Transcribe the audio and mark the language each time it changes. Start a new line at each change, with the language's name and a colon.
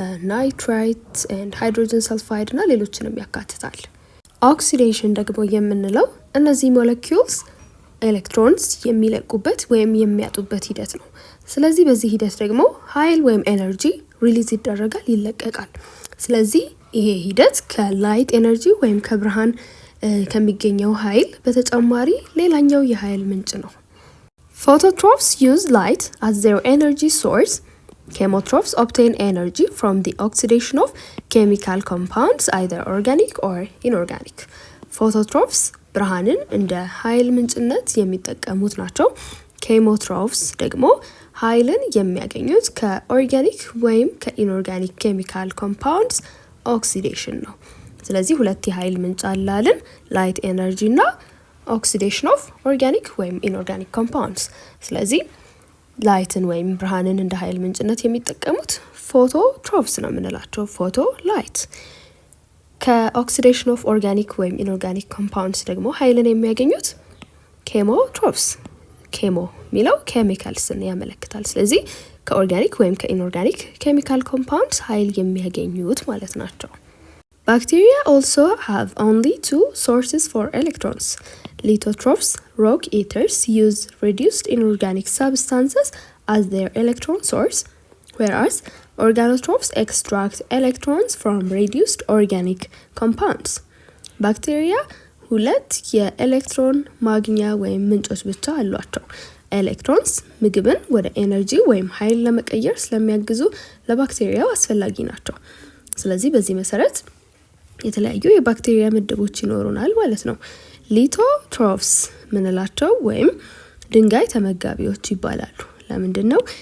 Amharic: ናይትራይት
English: and hydrogen sulfide
Amharic: እና ሌሎችንም ያካትታል። ኦክሲዴሽን ደግሞ የምንለው እነዚህ ሞለኪውልስ ኤሌክትሮንስ የሚለቁበት ወይም የሚያጡበት ሂደት ነው። ስለዚህ በዚህ ሂደት ደግሞ ኃይል ወይም ኤነርጂ ሪሊዝ ይደረጋል፣ ይለቀቃል። ስለዚህ ይሄ ሂደት ከላይት ኤነርጂ ወይም ከብርሃን ከሚገኘው ኃይል በተጨማሪ ሌላኛው የኃይል ምንጭ ነው።
English: Phototrophs use light as their energy source. Chemotrophs obtain energy from the oxidation of chemical compounds, either organic or inorganic.
Amharic: Phototrophs ብርሃንን እንደ ኃይል ምንጭነት የሚጠቀሙት ናቸው። ኬሞትሮፍስ ደግሞ ኃይልን የሚያገኙት ከኦርጋኒክ ወይም ከኢንኦርጋኒክ ኬሚካል ኮምፓውንድስ ኦክሲዴሽን ነው። ስለዚህ ሁለት የኃይል ምንጭ አላልን፣ ላይት ኤነርጂ እና ኦክሲዴሽን ኦፍ ኦርጋኒክ ወይም ኢንኦርጋኒክ ኮምፓውንድስ። ስለዚህ ላይትን ወይም ብርሃንን እንደ ኃይል ምንጭነት የሚጠቀሙት ፎቶትሮፕስ ነው የምንላቸው። ፎቶ ላይት። ከኦክሲዴሽን ኦፍ ኦርጋኒክ ወይም ኢንኦርጋኒክ ኮምፓውንድስ ደግሞ ኃይልን የሚያገኙት ኬሞትሮፕስ። ኬሞ የሚለው ኬሚካልስን ያመለክታል። ስለዚህ ከኦርጋኒክ ወይም ከኢንኦርጋኒክ ኬሚካል ኮምፓውንድስ ኃይል የሚያገኙት ማለት ናቸው።
English: Bacteria also have only two sources for electrons. Lithotrophs, rock eaters, use reduced inorganic substances as their electron source, whereas organotrophs extract electrons from reduced organic compounds.
Amharic: Bacteria ሁለት የኤሌክትሮን ማግኛ ወይም ምንጮች ብቻ አሏቸው። ኤሌክትሮንስ ምግብን ወደ ኤነርጂ ወይም ኃይል ለመቀየር ስለሚያግዙ ለባክቴሪያው አስፈላጊ ናቸው። ስለዚህ በዚህ መሰረት የተለያዩ የባክቴሪያ ምድቦች ይኖሩናል ማለት ነው። ሊቶትሮፍስ ምንላቸው ወይም ድንጋይ ተመጋቢዎች ይባላሉ። ለምንድን ነው?